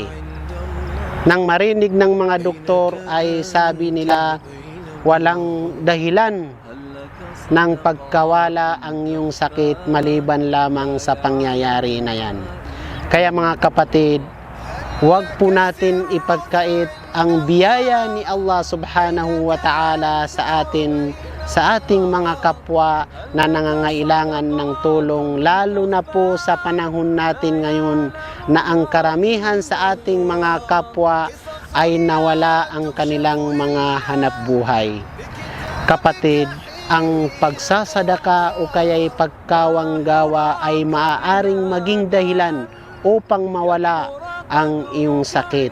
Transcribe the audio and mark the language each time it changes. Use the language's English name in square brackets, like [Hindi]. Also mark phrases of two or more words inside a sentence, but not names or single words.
[Filipino] Nang marinig ng mga doktor ay sabi nila, walang dahilan ng pagkawala ang iyong sakit maliban lamang sa pangyayari na yan. Kaya mga kapatid, huwag po natin ipagkait ang biyaya ni Allah [Arabic] سبحانه وتعالى [Filipino] sa atin, sa ating mga kapwa na nangangailangan ng tulong, lalo na po sa panahon natin ngayon na ang karamihan sa ating mga kapwa ay nawala ang kanilang mga hanap buhay. Kapatid, ang pagsasadaka o kaya'y pagkawanggawa ay maaaring maging dahilan upang mawala ang iyong sakit.